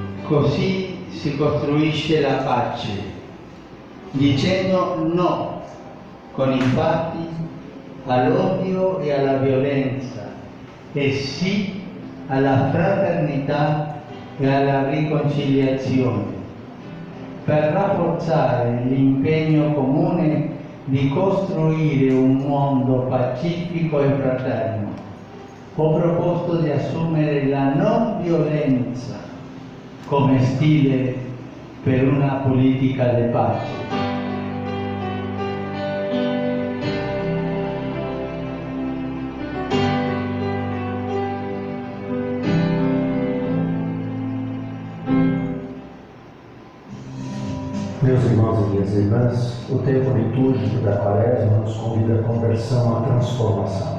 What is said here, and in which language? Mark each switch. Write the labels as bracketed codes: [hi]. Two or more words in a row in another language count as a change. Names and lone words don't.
[it] Così si costruisce la pace, dicendo no con i fatti all'odio e alla violenza e sì alla fraternità e alla riconciliazione, per rafforzare l'impegno comune di costruire un mondo pacifico e fraterno. Ho proposto di assumere la non violenza come stile per una politica di pace. [pt] Meus irmãos e minhas irmãs, o tempo litúrgico da Quaresma nos convida à conversão, à transformação.